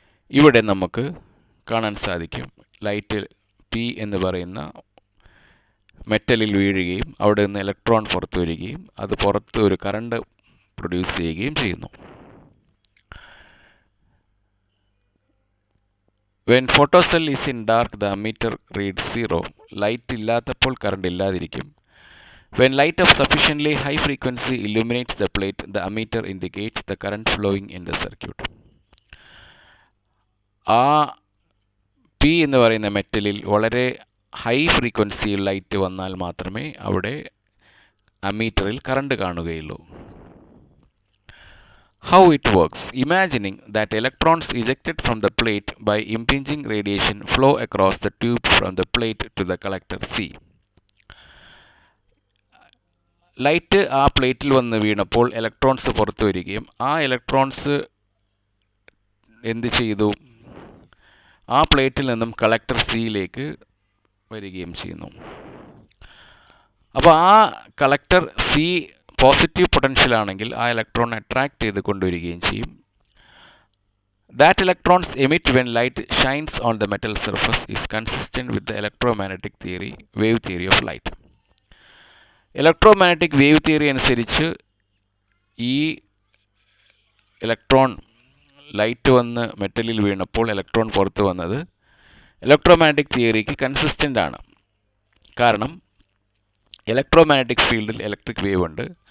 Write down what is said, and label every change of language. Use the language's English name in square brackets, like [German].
[Malayalam] ഇവിടെ നമുക്ക് കാണാൻ സാധിക്കും, ലൈറ്റ് P എന്ന് പറയുന്ന മെറ്റലിൽ വീഴുകയും അവിടെ നിന്ന് ഇലക്ട്രോൺ പുറത്തു വരികയും അത് പുറത്ത് ഒരു കറണ്ട് പ്രൊഡ്യൂസ് ചെയ്യുകയും ചെയ്യുന്നു. [English] When photocell is in dark, the ammeter reads 0. [Malayalam] Light ഇല്ലാത്തപ്പോൾ current ഇല്ലാതിരിക്കും. [English] When light of sufficiently high frequency illuminates the plate, the ammeter indicates the current flowing in the circuit. [Malayalam] ആ P എന്ന് പറയുന്ന മെറ്റലിൽ വളരെ high ഫ്രീക്വൻസിയിൽ light വന്നാൽ മാത്രമേ അവിടെ അമ്മീറ്ററിൽ current കാണുകയുള്ളൂ. [English] How it works? Imagining that electrons ejected from the plate by impinging radiation flow across the tube from the plate to the collector C. [Malayalam] Light ആ പ്ലേറ്റിൽ വന്ന് വീണപ്പോൾ ഇലക്ട്രോൺസ് പുറത്തു വരികയും ആ ഇലക്ട്രോൺസ് എന്ത് ചെയ്തു? ആ പ്ലേറ്റിൽ നിന്നും കളക്ടർ സിയിലേക്ക് വരികയും ചെയ്യുന്നു. അപ്പോൾ ആ കളക്ടർ സി പോസിറ്റീവ് പൊട്ടൻഷ്യൽ ആണെങ്കിൽ ആ ഇലക്ട്രോൺ അട്രാക്ട് ചെയ്ത് കൊണ്ടുവരികയും ചെയ്യും. [English] That electrons emit when light shines on the metal surface is consistent with the electromagnetic theory, wave theory of light. [Malayalam] Electromagnetic wave theory അനുസരിച്ച് ഈ ഇലക്ട്രോൺ ലൈറ്റ് വന്ന് മെറ്റലിൽ വീണപ്പോൾ electron പുറത്ത് വന്നത് ഇലക്ട്രോമാഗ്നറ്റിക് തിയറിക്ക് കൺസിസ്റ്റൻ്റ് ആണ്. കാരണം ഇലക്ട്രോമാഗ്നറ്റിക് ഫീൽഡിൽ ഇലക്ട്രിക് വേവ് ഉണ്ട്.